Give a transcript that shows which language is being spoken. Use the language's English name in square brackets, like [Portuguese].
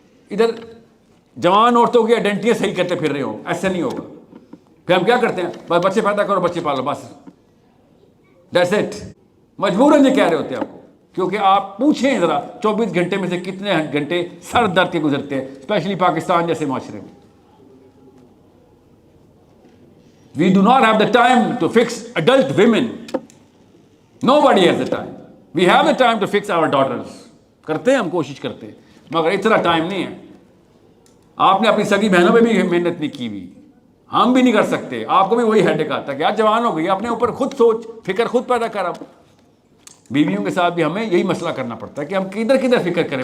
[Urdu] ادھر جوان عورتوں کی آئیڈینٹیاں صحیح کرتے پھر رہے ہو, ایسا نہیں ہوگا. پھر ہم کیا کرتے ہیں, بس بچے پیدا کرو, بچے پالو, بس دیٹس اٹ. مجبوراً یہ کہہ رہے ہوتے ہیں آپ کو, کیونکہ آپ پوچھیں ذرا 24 گھنٹے میں سے کتنے گھنٹے سر درد کے گزرتے ہیں, اسپیشلی پاکستان جیسے معاشرے میں. [English] We do not have the time to fix adult women. Nobody has the time. We have the time to fix our daughters. [Urdu] کرتے ہیں, ہم کوشش کرتے ہیں, مگر اتنا ٹائم نہیں ہے. آپ نے اپنی سگی بہنوں پہ بھی محنت نہیں کی ہوئی, ہم بھی نہیں کر سکتے. آپ کو بھی وہی ہیڈک آتا ہے کہ آج جوان ہو گئی, اپنے اوپر خود سوچ فکر خود پیدا کر. اب بیویوں کے ساتھ بھی ہمیں یہی مسئلہ کرنا پڑتا ہے کہ ہم کدھر فکر کریں.